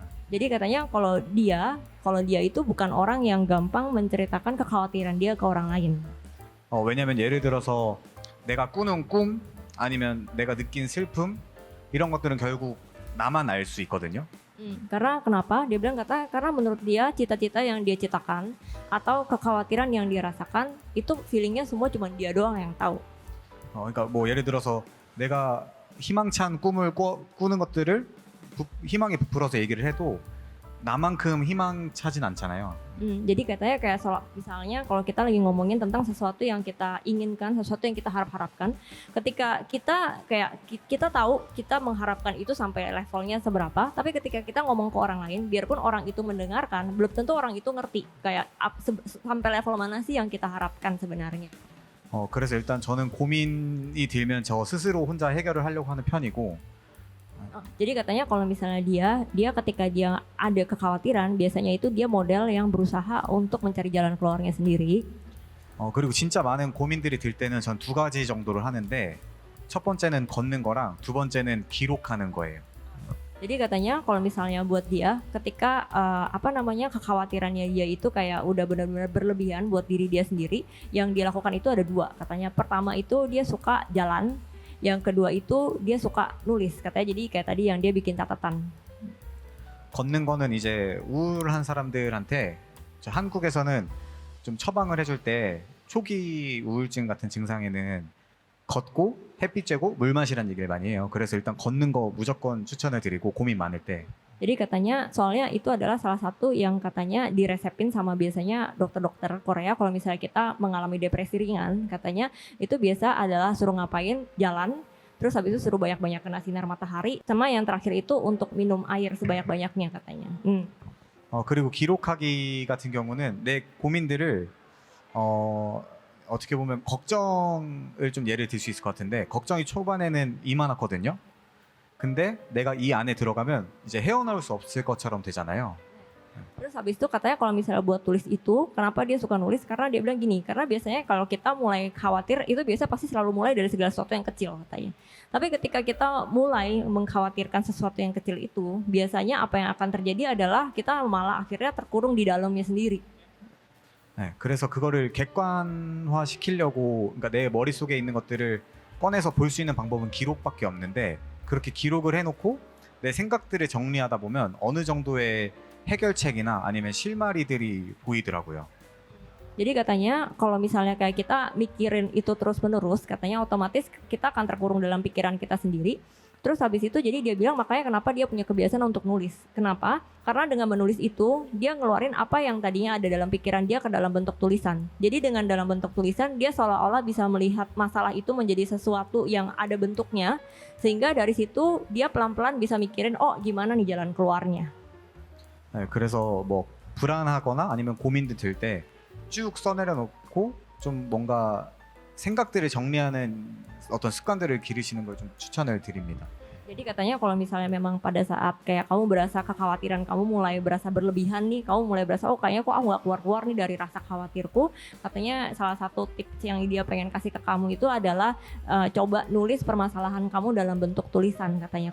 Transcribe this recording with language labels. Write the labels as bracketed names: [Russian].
[Indonesian] Jadi katanya kalau dia itu bukan orang yang gampang menceritakan kekhawatiran dia ke orang lain. [Korean] 왜냐면 예를 들어서 내가 꾸는 꿈 아니면 내가 느낀 슬픔 이런 것들은 결국 나만 알 수 있거든요. [Indonesian] Karena kenapa? Dia bilang karena menurut dia cita-cita yang dia citakan atau kekhawatiran yang dia rasakan itu feelingnya semua cuma dia doang yang tahu. [Korean] 그러니까 뭐 예를 들어서 내가 희망찬 꿈을 꾸는 것들을 희망에 부풀어서 얘기를 해도 나만큼 희망차진 않잖아요. [Indonesian] Jadi katanya kayak misalnya kalau kita lagi ngomongin tentang sesuatu yang kita inginkan, sesuatu yang kita harapkan, ketika kita tahu kita mengharapkan itu sampai levelnya seberapa, tapi ketika kita ngomong ke orang lain, biarpun orang itu mendengarkan, belum tentu orang itu ngerti kayak sampai level mana sih yang kita harapkan sebenarnya. [Korean] 그래서 일단 저는 고민이 들면 저 스스로 혼자 해결을 하려고 하는 편이고. [Indonesian] Jadi katanya kalau misalnya dia ketika dia ada kekhawatiran, biasanya itu dia model yang berusaha untuk mencari jalan keluarnya sendiri. [Korean] 그리고 진짜 많은 고민들이 들 때는 전 두 가지 정도를 하는데 첫 번째는 걷는 거랑 두 번째는 기록하는 거예요. [Indonesian] Jadi katanya kalau misalnya buat dia ketika kekhawatirannya dia itu kayak udah benar-benar berlebihan buat diri dia sendiri, yang dia lakukan itu ada dua. Katanya pertama itu dia suka jalan, yang kedua itu dia suka nulis. Katanya jadi kayak tadi yang dia bikin catatan. [Korean] 걷는 거는 이제 우울한 사람들한테 한국에서는 좀 처방을 해줄 때 초기 우울증 같은 증상에는 걷고 햇빛 쬐고 물 마시라는 얘기를 많이 해요. 그래서 일단 걷는 거 무조건 추천을 드리고 고민 많을 때. [Indonesian] Jadi katanya soalnya itu adalah salah satu yang katanya diresepin sama biasanya dokter-dokter Korea kalau misalnya kita mengalami depresi ringan, katanya itu biasa adalah suruh ngapain jalan, terus habis itu suruh banyak-banyak kena sinar matahari, sama yang terakhir itu untuk minum air sebanyak-banyaknya katanya. [Korean] 그리고 기록하기 같은 경우는 내 고민들을 어떻게 보면 걱정을 좀 예를 들 수 있을 것 같은데 걱정이 초반에는 이만하거든요. 근데 내가 이 안에 들어가면 이제 헤어나올 수 없을 것처럼 되잖아요. [Indonesian] Terus habis itu katanya kalau misalnya buat tulis itu, kenapa dia suka nulis? Karena dia bilang gini, karena biasanya kalau kita mulai khawatir itu biasa pasti selalu mulai dari segala sesuatu yang kecil katanya. Tapi ketika kita mulai mengkhawatirkan sesuatu yang kecil itu, biasanya apa yang akan terjadi adalah kita malah akhirnya terkurung di dalamnya sendiri. [Korean] 네, 그래서 그거를 객관화 시키려고 그러니까 내 머릿속에 있는 것들을 꺼내서 볼 수 있는 방법은 기록밖에 없는데 그렇게 기록을 해놓고 내 생각들을 정리하다 보면 어느 정도의 해결책이나 아니면 실마리들이 보이더라고요. [Indonesian] Jadi katanya kalau misalnya kayak kita mikirin itu terus-menerus, katanya otomatis kita akan terkurung dalam pikiran kita sendiri. Terus habis itu jadi dia bilang makanya kenapa dia punya kebiasaan untuk nulis. Kenapa? Karena dengan menulis itu dia ngeluarin apa yang tadinya ada dalam pikiran dia ke dalam bentuk tulisan. Jadi dengan dalam bentuk tulisan dia seolah-olah bisa melihat masalah itu menjadi sesuatu yang ada bentuknya. Sehingga dari situ dia pelan-pelan bisa mikirin oh gimana nih jalan keluarnya. [Korean] 네, 그래서 뭐 불안하거나 아니면 고민들 들 때 쭉 써내려 놓고 좀 뭔가 생각들을 정리하는 어떤 습관들을 기르시는 걸 좀 추천을 드립니다. [Indonesian] Jadi katanya kalau misalnya memang pada saat kayak kamu berasa kekhawatiran kamu mulai berasa berlebihan nih, kamu mulai berasa oh kayaknya kok aku nggak keluar-keluar nih dari rasa khawatirku. Katanya salah satu tips yang dia pengen kasih ke kamu itu adalah coba nulis permasalahan kamu dalam bentuk tulisan katanya.